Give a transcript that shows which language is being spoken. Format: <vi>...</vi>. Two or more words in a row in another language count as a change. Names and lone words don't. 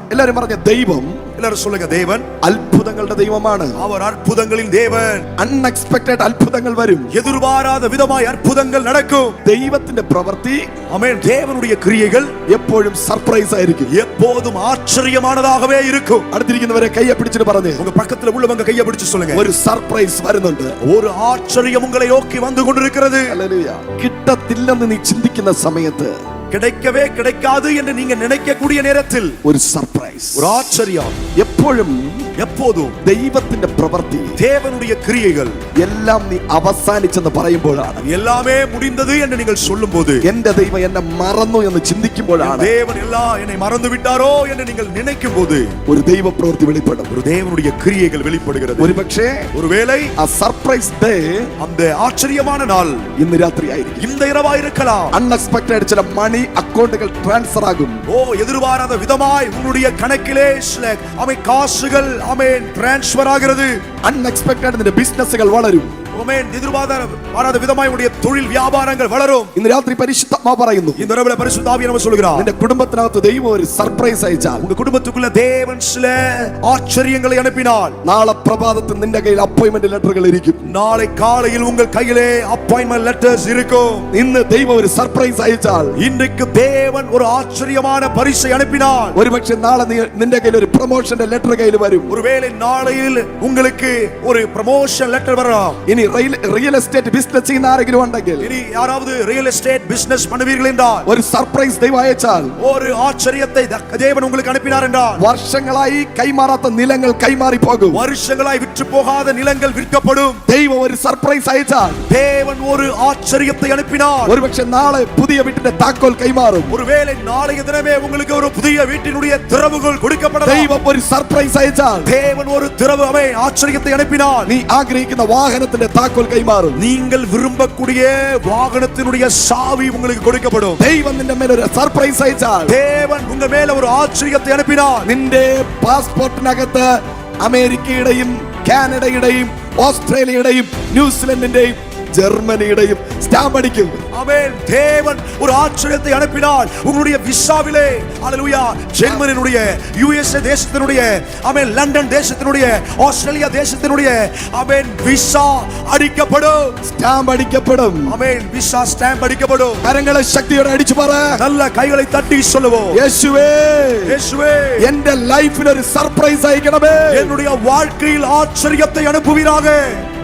<ml>எல்லாரும் പറഞ്ഞ ദൈവം,</ml> <ta>எல்லாரும் சொல்லுங்க, தேவன்</ta> <ml>അത്ഭുതങ്ങളുടെ ദൈവമാണ്.</ml> <ta>அவர் அற்புதங்களின் தேவன்.</ta> <ml>അൺഎക്സ്പെക്ടഡ് അത്ഭുതങ്ങൾ വരും.</ml> <ta>எதிர்பாராத விதமாய் அற்புதங்கள் நடக்கும்.</ta> <ml>ദൈവത്തിന്റെ പ്രവൃത്തി,</ml> <ta>ஆமென், தேவனுடைய கிரியைகள்</ta> <ml>എപ്പോഴും സർപ്രൈസ് ആയിരിക്കും,</ml> <ta>எப்போதும் ஆச்சரியமானதாகவே இருக்கும்.</ta> <ml>അടുത്തിരിക്കുന്നവരെ കൈയെ പിടിച്ചിട്ട് പറഞ്ഞു,</ml> <ta>உங்க பக்கத்துல உள்ளவங்க கையை பிடிச்சு சொல்லுங்க,</ta> <ml>ഒരു സർപ്രൈസ് വരുന്നുണ്ട്.</ml> <ta>ஒரு ஆச்சரியம் உங்களை நோக்கி வந்து கொண்டிருக்கிறது.</ta> <ml>ഹല്ലേലൂയ. കിട്ടത്തില്ലെന്ന് നീ ചിന്തിക്കുന്ന സമയത്ത്,</ml> <ta>கிடைக்கவே கிடைக்காது என்று நீங்க நினைக்கக்கூடிய நேரத்தில்</ta> <ml>ഒരു സർപ്രൈസ്,</ml> <ta>ஒரு ஆச்சரியம்.</ta> <ml>എപ്പോഴും</ml> <ta>எப்போதும்</ta> <ml>ദൈവത്തിന്റെ പ്രവൃത്തി,</ml> <ta>தேவனுடைய கிரியைகள்</ta> <ml>എല്ലാം നീ അവസാനിച്ചെന്ന് പറയുമ്പോഴാണ്,</ml> <ta>எல்லாமே முடிந்தது என்று நீங்கள் சொல்லும்போது,</ta> <ml>എന്റെ ദൈവം എന്നെ മറന്നു എന്ന് ചിന്തിക്കുമ്പോഴാണ്,</ml> <ta>தேவன் எல்லாம் என்னை மறந்து விட்டாரோ என்று நீங்கள் நினைக்கும் போது</ta> <ml>ഒരു ദൈവ പ്രവൃത്തി വെളിപ്പെടും.</ml> <ta>ஒரு தேவனுடைய கிரியைகள் வெளிப்படுகிறது.</ta> <ml>ഒരുപക്ഷേ</ml> <ta>ஒருவேளை</ta> <ml>ആ</ml> <en>surprise day</en> <ta>அந்த ஆச்சரியமான நாள்</ta> <ml>ഇന്ന് രാത്രി ആയിരിക്കും.</ml> <ta>இந்த இரவாய் இருக்கலாம்.</ta> <ml>അൺഎക്സ്പെക്ടഡ് ചില</ml> <en>money accounts</en> <ml>ട്രാൻസ്ഫർ ആകും.</ml> <ta>எதிர்பாராத விதமாய் உங்களுடைய கணக்கிலே சில காசுகள் டிரான்ஸ்ஃபர் ஆகிறது.</ta> <ml>അൺഎക്സ്പെക്ടഡ് നിന്റെ ബിസിനസ്സുകൾ വളരും.</ml> <ta>எதிர்பாராத விதமாய் உங்களுடைய தொழில் வியாபாரங்கள் வளரும்.</ta> <ml>ഇന്ന് രാത്രി പരിശുദ്ധാത്മാവ് പറയുന്നു,</ml> <ta>இந்த இரவுல பரிசுத்த ஆவியானவர் சொல்கிறார்,</ta> <ml>നിന്റെ കുടുംബത്തിനകത്ത് ദൈവം ഒരു സർപ്രൈസ് അയച്ചാൽ,</ml> <ta>உங்க குடும்பத்துக்குள்ள தேவன் சில ஆச்சரியங்களை அனுப்பினார்,</ta> <ml>നാളെ പ്രഭാതത്തിൽ നിന്റെ കയ്യിൽ</ml> <en>appointment letters</en> <ml>ഇരിക്കും.</ml> <ta>நாளை காலையில் உங்கள் கையிலே</ta> <en>appointment letters</en> <ta>இருக்கும்.</ta> <ml>ഇന്ന് ദൈവം ഒരു സർപ്രൈസ് അയച്ചാൽ,</ml> <ta>இன்றைக்கு தேவன் ஒரு ஆச்சரியமான பரிசை அனுப்பினார்.</ta> <ml>ഒരുപക്ഷെ നാളെ നിന്റെ കയ്യിൽ ഒരു പ്രൊമോഷന്റെ ലെറ്റർ കയ്യിൽ വരും.</ml> <ta>ஒருவேளை நாளையில் உங்களுக்கு ஒரு</ta> <en>promotion letter</en> <ta>வரலாம்.</ta> <ml>ഇനി</ml> <en>real estate business</en> <ml>ചെയ്യുന്ന ആരെങ്കിലും ഉണ്ടെങ്കിൽ,</ml> <ta>இனி யாராவது</ta> <en>real estate business</en> <ta>பண்ணுவீர்கள் என்றால்,</ta> <ml>ഒരു സർപ്രൈസ് ദൈവം അയച്ചാൽ,</ml> <ta>ஒரு ஆச்சரியத்தை தேவன் உங்களுக்கு அனுப்பினார் என்றால்,</ta> <ml>വർഷങ്ങളായി കൈമാറാത്ത നിലങ്ങൾ കൈമാറി പോകും.</ml> <ta>வருஷங்களாய் விற்று போகாத நிலங்கள் விற்கப்படும்.</ta> <ml>ദൈവം ഒരു സർപ്രൈസ് അയച്ചാൽ,</ml> <ta>தேவன் ஒரு ஆச்சரியத்தை அனுப்பினார்.</ta> <ml>ഒരുപക്ഷെ നാളെ പുതിയ വീട്ടിന്റെ താക്കോൽ കൈമാറും.</ml> <ta>ஒருவேளை நாளைய தினமே உங்களுக்கு ஒரு புதிய வீட்டினுடைய திறவுகள் கொடுக்கப்படலாம்.</ta> <ml>ദൈവം ഒരു സർപ്രൈസ് അയച്ചാൽ,</ml> <ta>தேவன் ஒரு திறவு ஆச்சரியத்தை அனுப்பினார்.</ta> <ml>നീ ആഗ്രഹിക്കുന്ന വാഹനത്തിന്റെ താക്കോൽ കൈമാറും.</ml> <ta>நீங்கள் விரும்பக்கூடிய வாகனத்தினுடைய சாவி உங்களுக்கு கொடுக்கப்படும்.</ta> <ml>ദൈവം നിന്റെ മേൽ ഒരു സർപ്രൈസ് അയച്ചാൽ,</ml> <ta>தேவன் உங்க மேல ஒரு ஆச்சரியத்தை அனுப்பினார்.</ta> <ml>നിന്റെ പാസ്പോർട്ടിനകത്ത് അമേരിക്കയുടെയും കാനഡയുടെയും ഓസ്ട്രേലിയയുടെയും ന്യൂസിലൻഡിന്റെയും ജർമ്മനിയുടെയും സ്റ്റാമ്പ് അടിക്കും.</ml> <ta>ஆமென். தேவன் ஒரு ஆச்சரியத்தை அனுப்பினார். உங்களுடைய விசாவிலே, ஹalleluya, ஜெர்மனியுடைய, யுஎஸ்ஏ தேசத்தினுடைய, ஆமென், லண்டன் தேசத்தினுடைய, ஆஸ்திரேலியா தேசத்தினுடைய, ஆமென், விசா அடிக்கப்படும்.</ta> <ml>സ്റ്റാമ്പ് അടിക്കപ്പെടും.</ml> <ta>ஆமென்.</ta> <en>visa stamp</en> <ta>அடிக்கப்படும்.</ta> <ml>കരങ്ങളെ ശക്തിയോടെ അടിച്ചു പറ,</ml> <ta>நல்ல கைகளை தட்டி சொல்லுவோம்,</ta> <ml>യേശുവേ,</ml> <ta>இயேசுவே,</ta> <ml>എന്റെ ലൈഫിൽ ഒരു സർപ്രൈസ് അയക്കണമേ.</ml> <ta>என்னுடைய வாழ்க்கையில் ஆச்சரியத்தை அனுப்புவீராக.</ta>